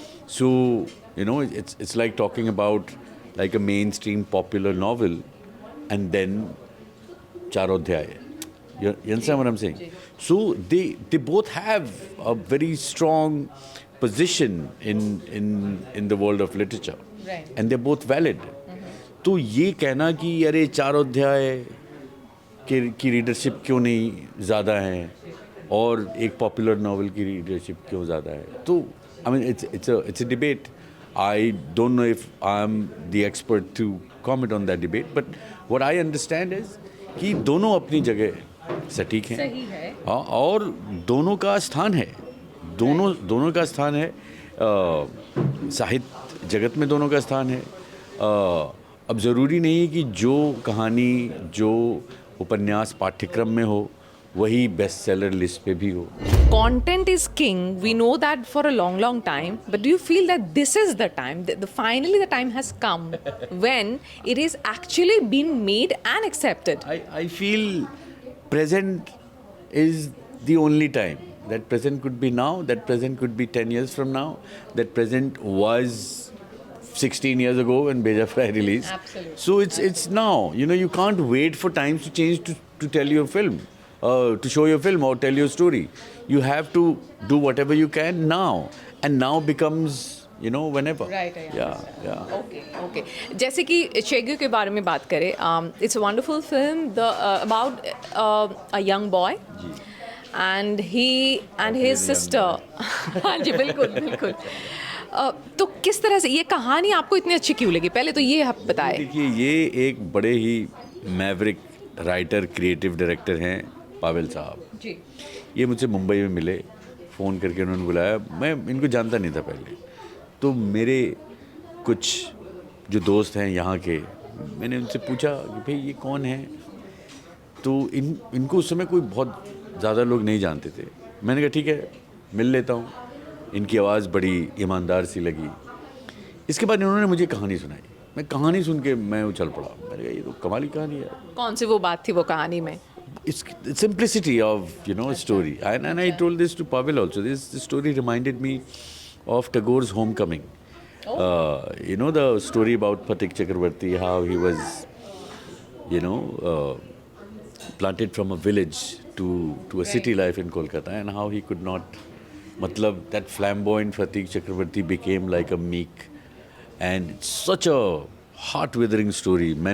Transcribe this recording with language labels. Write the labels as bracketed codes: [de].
[en] So it's like talking about like a mainstream popular novel and then Charodhyay. You understand what I'm saying? So they both have a very strong position in the world of literature, Right. and they're both valid. [hi] तो ये कहना कि अरे चारोध्याय की readership क्यों नहीं ज़्यादा है, और एक पॉपुलर नॉवल की रीडरशिप क्यों ज़्यादा है? [en] तो I mean it's a debate. I don't know if I'm the expert to comment on that debate, but what I understand is [hi] कि दोनों अपनी जगह सटीक हैं. सही है. हाँ, और दोनों का स्थान है. दोनों का स्थान है. साहित्य जगत में दोनों का स्थान है. अब ज़रूरी नहीं है कि जो कहानी, जो उपन्यास पाठ्यक्रम में हो वही बेस्ट सेलर लिस्ट पे भी हो. [en] Content is king. We know that for a long, long time. But do you feel that this is the time, finally the time has come when it is actually been made and accepted? I feel present is the only time. That present could be now, that present could be 10 years from now, that present was 16 years ago when Beja Fry released. Absolutely. So it's now. You know, you can't wait for times to change to tell your film, to show your film or tell your story. You have to do whatever you can now, and now becomes, you know, whenever. Right, I Yeah. Okay. [hi] जैसे कि चेगू के बारे में बात करें, [en] it's a wonderful film about a young boy. And he and his sister. [hi] हाँ जी, बिल्कुल. तो किस तरह से ये कहानी आपको इतनी अच्छी क्यों लगी? पहले तो ये आप बताएं. देखिए, ये एक बड़े ही मैवरिक राइटर, क्रिएटिव डायरेक्टर हैं पावेल साहब जी. ये मुझसे मुंबई में मिले, फ़ोन करके उन्होंने बुलाया. मैं इनको जानता नहीं था पहले. तो मेरे कुछ जो दोस्त हैं यहाँ के, मैंने उनसे पूछा कि भाई ये कौन है. तो इनको उस समय कोई बहुत ज़्यादा लोग नहीं जानते थे. मैंने कहा ठीक है, मिल लेता हूँ. इनकी आवाज़ बड़ी ईमानदार सी लगी. इसके बाद इन्होंने मुझे कहानी सुनाई. मैं कहानी सुन के मैं उछल पड़ा. मैंने कहा ये तो कमाल की कहानी है. कौन सी वो बात थी वो कहानी में? [en] It's simplicity of, you know, story. And I told this to Pavel also. This story reminded me of Tagore's Homecoming. You know the story about Patik Chakrabarti, how he was, you know, planted from a village to a city life in Kolkata, and how he could not, matlab, that flamboyant Patik Chakrabarti became like a meek, and it's such a heart-withering story.